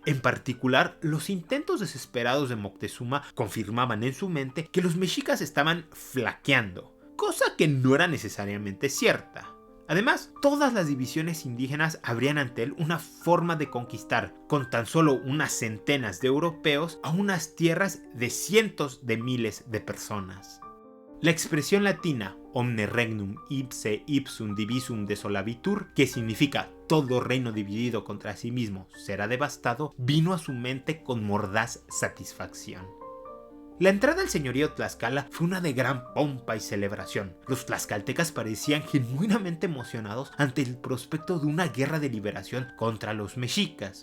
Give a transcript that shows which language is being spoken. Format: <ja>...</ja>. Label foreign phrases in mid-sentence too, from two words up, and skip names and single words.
<es>En particular, los intentos desesperados de Moctezuma confirmaban en su mente que los mexicas estaban flaqueando, cosa que no era necesariamente cierta. Además, todas las divisiones indígenas abrían ante él una forma de conquistar, con tan solo unas centenas de europeos, a unas tierras de cientos de miles de personas.</es> <la>La expresión latina omne regnum ipse ipsum divisum desolabitur,</la> <es>que significa todo reino dividido contra sí mismo será devastado, vino a su mente con mordaz satisfacción. La entrada al señorío Tlaxcala fue una de gran pompa y celebración. Los tlaxcaltecas parecían genuinamente emocionados ante el prospecto de una guerra de liberación contra los mexicas.</es>